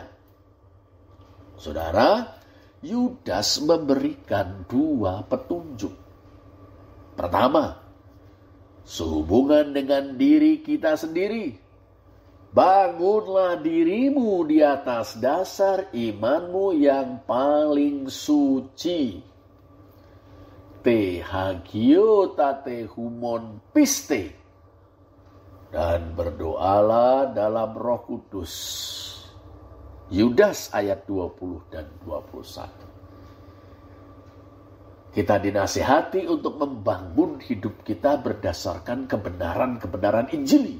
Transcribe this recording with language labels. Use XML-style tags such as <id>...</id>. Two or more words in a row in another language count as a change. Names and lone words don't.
<id>Saudara, Yudas memberikan 2 petunjuk. Pertama, sehubungan dengan diri kita sendiri. Bangunlah dirimu di atas dasar imanmu yang paling suci.</id> <el>τῇ ἁγιωτάτῃ ὑμῶν πίστει.</el> <id>Dan berdoalah dalam Roh Kudus. Yudas ayat 20 dan 21. Kita dinasihati untuk membangun hidup kita berdasarkan kebenaran-kebenaran Injili.</id>